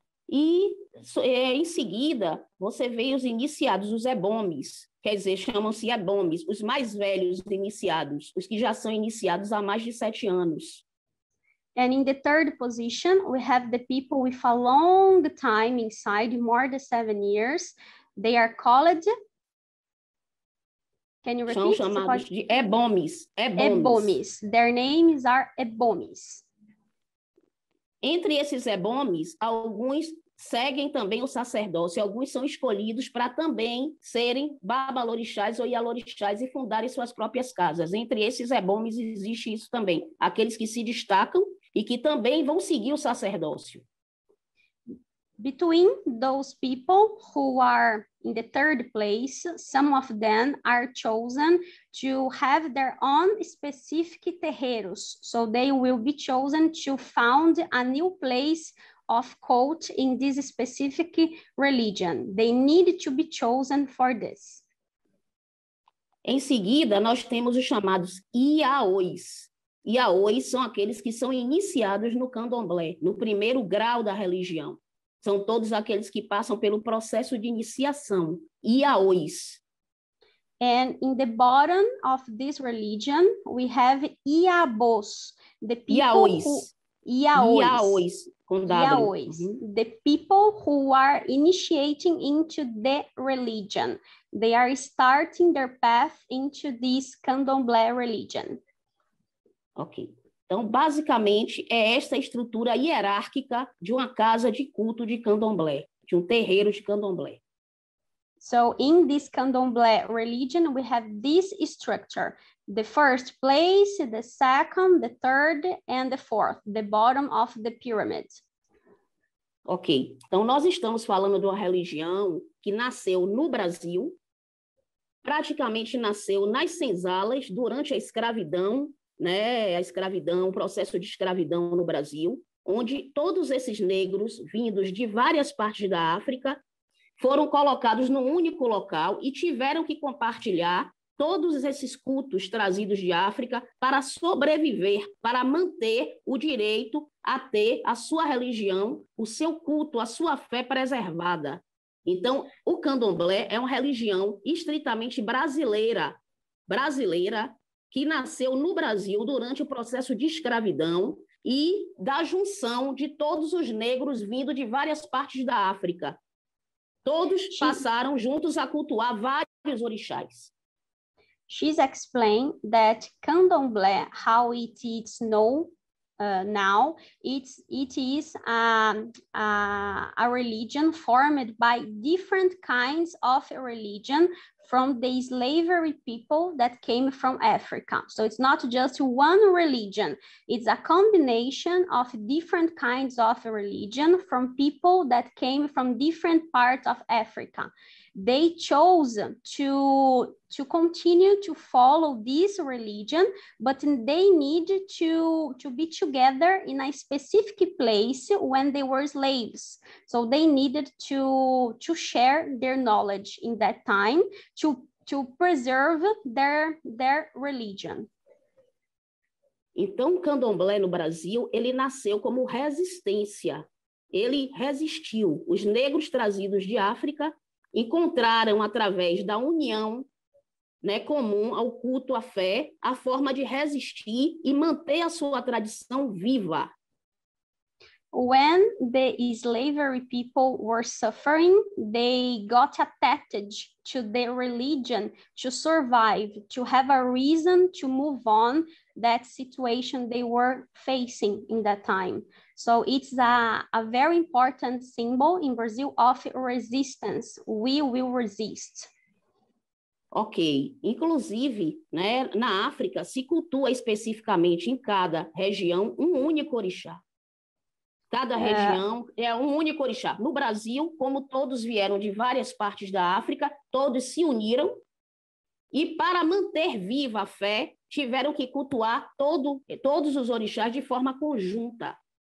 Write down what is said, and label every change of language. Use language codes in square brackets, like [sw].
[pt] E em seguida, você vê os iniciados, os ebomes. Quer dizer, chamam-se ebomes, os mais velhos iniciados, os que já são iniciados há mais de 7 anos. [en] And in the third position, we have the people with a long time inside, more than 7 years. They are called... Can you repeat? [pt] São chamados de ebomes. [en] Ebomes. Their names are ebomes. [pt] Entre esses ebomes, alguns seguem também o sacerdócio, alguns são escolhidos para também serem Babalorixás ou Ialorixás e fundarem suas próprias casas. Entre esses ebomes existe isso também, aqueles que se destacam e que também vão seguir o sacerdócio. [en] Between those people who are in the third place, some of them are chosen to have their own specific terreiros. So they will be chosen to found a new place of cult in this specific religion. They need to be chosen for this. [pt] Em seguida, nós temos os chamados Iaôs. Iaôs são aqueles que são iniciados no candomblé, no primeiro grau da religião. São todos aqueles que passam pelo processo de iniciação. Iaôs. [en] And in the bottom of this religion, we have Iabos, the people [pt] Iaôs, com W. [en] The people who are initiating into the religion. They are starting their path into this candomblé religion. Ok. [pt] Então, basicamente, é esta estrutura hierárquica de uma casa de culto de candomblé, de um terreiro de candomblé. [en] So, in this candomblé religion, we have this structure. The first place, the second, the third, and the fourth, the bottom of the pyramid. Ok. [pt] Então, nós estamos falando de uma religião que nasceu no Brasil, praticamente nasceu nas senzalas durante a escravidão, né, a escravidão, o processo de escravidão no Brasil, onde todos esses negros vindos de várias partes da África foram colocados num único local e tiveram que compartilhar todos esses cultos trazidos de África para sobreviver, para manter o direito a ter a sua religião, o seu culto, a sua fé preservada. Então, o candomblé é uma religião estritamente brasileira, que nasceu no Brasil durante o processo de escravidão e da junção de todos os negros vindo de várias partes da África. Todos passaram juntos a cultuar vários orixás. [en] She's explained that candomblé, how it is known now, it is a religion formed by different kinds of religion from the slavery people that came from Africa. So it's not just one religion, it's a combination of different kinds of religion from people that came from different parts of Africa. They chose to continue to follow this religion, but they need to be together in a specific place when they were slaves. So they needed to share their knowledge in that time to preserve their religion. Então, o candomblé no Brasil, ele nasceu como resistência. Ele resistiu. Os negros trazidos de África encontraram, através da união, né, comum ao culto à fé, a forma de resistir e manter a sua tradição viva. When the slavery people were suffering, they got attached to their religion to survive, to have a reason to move on that situation they were facing in that time. So it's a very important symbol in Brazil of resistance. We will resist. Ok. [pt] Inclusive, né, na África, se cultua especificamente em cada região um único orixá. Cada região é um único orixá. No Brasil, como todos vieram de várias partes da África, todos se uniram e, para manter viva a fé, tiveram que cultuar todos os orixás de forma conjunta.